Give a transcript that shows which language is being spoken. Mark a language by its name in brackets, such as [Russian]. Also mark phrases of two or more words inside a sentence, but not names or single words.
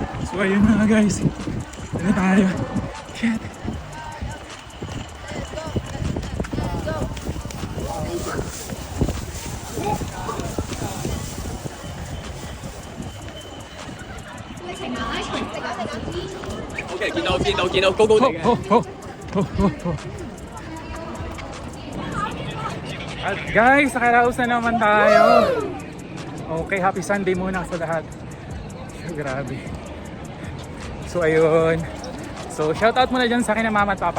[Filipino] So ayun mga guys. Ano tayo? Shit. [Cantonese] OK，見到高高地嘅。 [Filipino] At guys, nakaraos na naman tayo. [English] Okay, happy Sunday [Filipino] muna sa lahat. Grabe. So ayun. So shoutout muna dyan sa akin ng mama at papa.